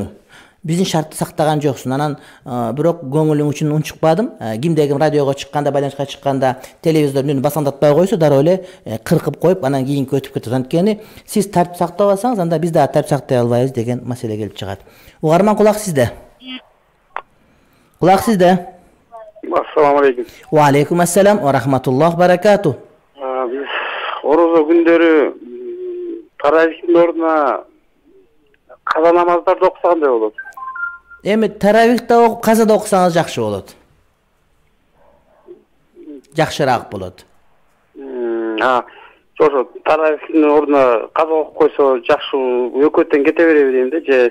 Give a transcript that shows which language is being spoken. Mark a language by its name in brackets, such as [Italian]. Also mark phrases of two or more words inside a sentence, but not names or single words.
[Kyrgyz] Биздин шартты сактаган жоксуң. Анан бирок көңүлүң үчүн унчукпадым. Кимде ким радиого чыкканда, байланышка чыкканда телевизордун үнүн басаңдатпай койсо, дароо эле кыркып коюп, анан кийинки өтүп кетет. Анткени сиз тартип сактабасаңыз, анда биз дагы тартип сактай албайбыз деген маселе келип чыгат. Угарман, кулак сизде. Кулак сизде. [Arabic] السلام عليكم. وعليكم السلام ورحمة الله بركاته. [Kyrgyz] Биз орозо күндөрү таравихтин ордуна каза намаздарды окусагандай болот. Эми таравихте окуп, казада окусаңыз жакшы болот. Жакшыраак болот. Ошо таравихтин ордуна каза окуп койсо жакшы, өкөттөн кете береби дейм да, же